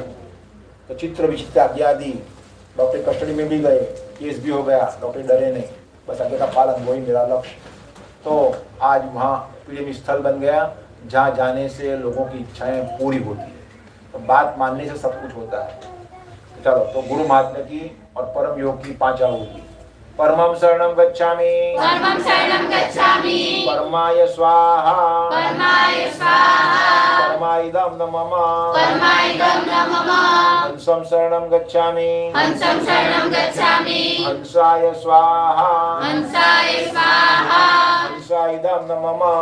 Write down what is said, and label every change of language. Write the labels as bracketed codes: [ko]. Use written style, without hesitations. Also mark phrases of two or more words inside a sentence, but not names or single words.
[hi] तो चित्र विचित्र आज्ञा दी। डॉक्टर कस्टडी में भी गए, केस भी हो गया, डॉक्टर डरे नहीं, बस आज्ञा का पालन, वही मेरा लक्ष्य। तो आज वहाँ प्रेम स्थल बन गया, जहाँ जाने से लोगों की इच्छाएं पूरी होती है। तो बात मानने से सब कुछ होता है। चलो, तो गुरु महात्मा की और परम योग की 5 होगी। [sa] परमं शरणं गच्छामि परमाय स्वाहा परमाइदं न मम। हंसं शरणं गच्छामि हंसाय स्वाहा हंसाइदं न मम।